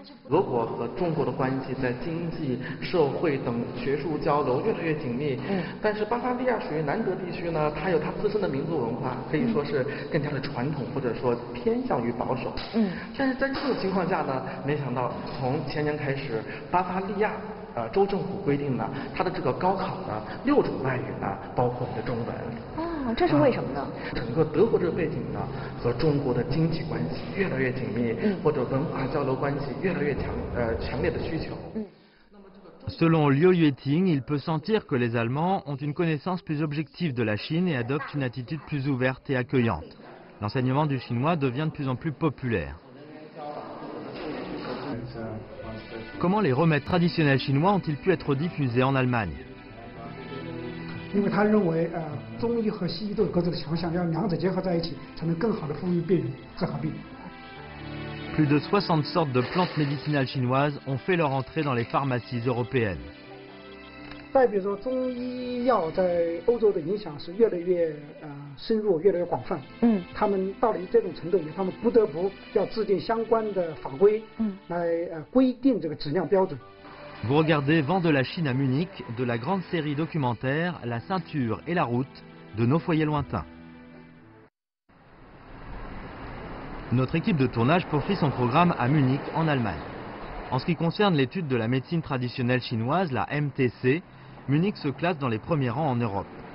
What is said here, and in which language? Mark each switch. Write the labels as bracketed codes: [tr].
[zh] 俄国和中国的关系在经济、社会等学术交流越来越紧密。但是巴伐利亚属于南德地区呢，它有它自身的民族文化，可以说是更加的传统，或者说偏向于保守。但是在这种情况下呢，没想到从前年开始，巴伐利亚州政府规定呢，它的这个高考呢6种外语呢，包括我们的中文。哦，这是为什么呢？整个德国这个背景呢，和中国的经济关系越来越紧密，或者文化交流关系越来越强烈的需求。 [fr] Selon Liu Yueting, il peut sentir que les Allemands ont une connaissance plus objective de la Chine et adoptent une attitude plus ouverte et accueillante. L'enseignement du chinois devient de plus en plus populaire. Comment les remèdes traditionnels chinois ont-ils pu être diffusés en Allemagne? [zh] 因为他认为中医和西医都有各自的强项，要两者结合在一起，才能更好的服务病人，治好病。 [fr] Plus de 60 sortes de plantes médicinales chinoises ont fait leur entrée dans les pharmacies européennes. [zh] 代表说中医药在欧洲的影响是越来越深入，越来越广泛。他们到了这种程度以后，他们不得不要制定相关的法规，来规定这个质量标准。 [fr] Vous regardez Vent de la Chine à Munich, de la grande série documentaire La ceinture et la route de nos foyers lointains. Notre équipe de tournage poursuit son programme à Munich, en Allemagne. En ce qui concerne l'étude de la médecine traditionnelle chinoise, la MTC, Munich se classe dans les premiers rangs en Europe.